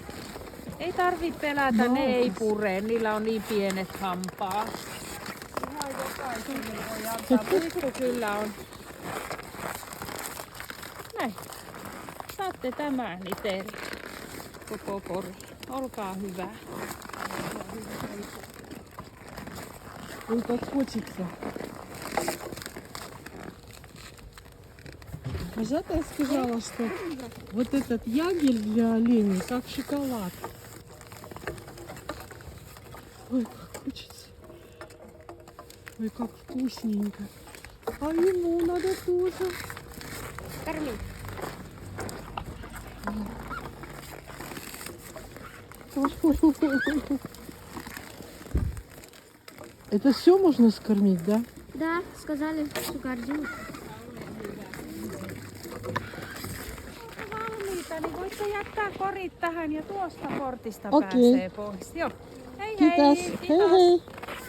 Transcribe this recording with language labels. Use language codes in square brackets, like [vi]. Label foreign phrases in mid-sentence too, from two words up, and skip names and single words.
[fi] Ei tarvi pelätä, ne ei pure. Niillä on niin pienet hampaat. Ihan jokaiselle voi antaa. Muistu kyllä on. Näin. Saatte tämän itselle. Koko kori. Olkaa hyvä. [ru] Ой, как хочется. Вожатая сказала, что вот этот ягель для оленей как шоколад. Ой, как хочется. Ой, как вкусненько. А ему надо тоже. Карми. Это все можно скормить, да? Да, сказали всю корзину. [fi] Valmiita, niin voitte jättää korit tähän ja tuosta portista Okei. pääsee pois. Joo. Hei hei. Kiitos. Hei hei.